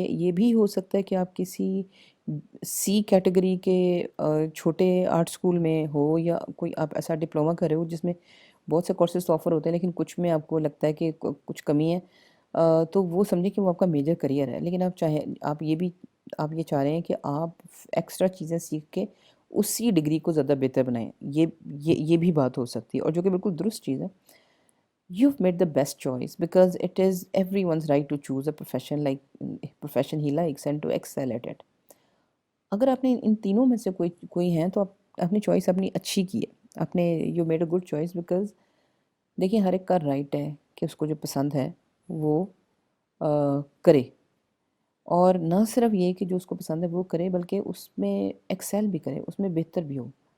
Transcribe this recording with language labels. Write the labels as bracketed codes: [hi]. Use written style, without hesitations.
[ur] یہ بھی ہو سکتا ہے کہ آپ کسی سی کیٹیگری کے چھوٹے آرٹ اسکول میں ہو، یا کوئی آپ ایسا ڈپلومہ کر رہے ہو جس میں بہت سے کورسز تو آفر ہوتے ہیں لیکن کچھ میں آپ کو لگتا ہے کہ کچھ کمی ہے، تو وہ سمجھیں کہ وہ آپ کا میجر کریئر ہے. لیکن آپ یہ چاہ رہے ہیں کہ آپ ایکسٹرا چیزیں سیکھ کے اسی ڈگری کو زیادہ بہتر بنائیں. یہ بھی بات ہو سکتی ہے، اور جو کہ بالکل درست چیز ہے. [en] You've made the best choice because it is everyone's right to choose a profession he likes and to excel at it. [ur] اگر آپ نے ان تینوں میں سے کوئی ہیں تو آپ نے چوائس اپنی اچھی کی ہے. آپ نے [en] you made a good choice because [ur] دیکھیں ہر ایک کا رائٹ ہے کہ اس کو جو پسند ہے وہ کرے، اور نہ صرف یہ کہ جو اس کو پسند ہے وہ کرے بلکہ اس میں ایکسیل بھی کرے، اس میں بہتر بھی ہو.